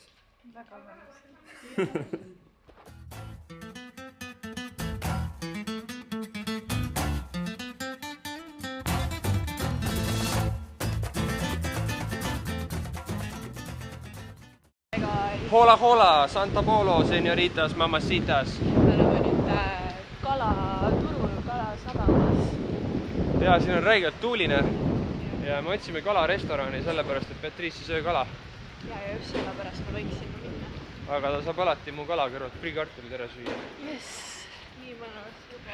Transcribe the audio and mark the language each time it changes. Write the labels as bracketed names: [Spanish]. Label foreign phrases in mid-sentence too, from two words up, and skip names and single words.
[Estonian] Väga mõnus. [Spanish] Hola, hola, Santa Polo, señoritas, mamacitas. [Estonian] Me oleme nüüd kalaturul, kalasadamas. Ja, siin on räigelt tuuline. Ja me otsime kalarestorani sellepärast, et Patrice ei söö kala. Ja just sellepärast ma võiksin minna. Aga ta saab alati mu kala kõrvalt friikartulid ära süüa. Yes, nii mõnus juba.